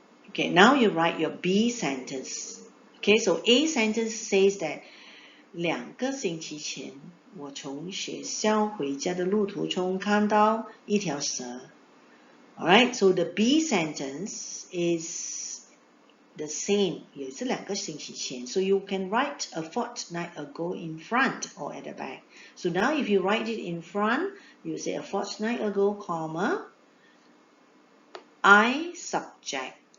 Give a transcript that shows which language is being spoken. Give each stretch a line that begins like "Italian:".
English: Okay, now you write your B sentence. Okay, so A sentence says that
Chinese: 2个星期前，我从学校回家的路途中看到一条蛇。
English: Alright, so the B sentence is the same.
Chinese: 也是2个星期前.
English: So you can write a fortnight ago in front or at the back. So now if you write it in front, you say a fortnight ago, comma, I subject.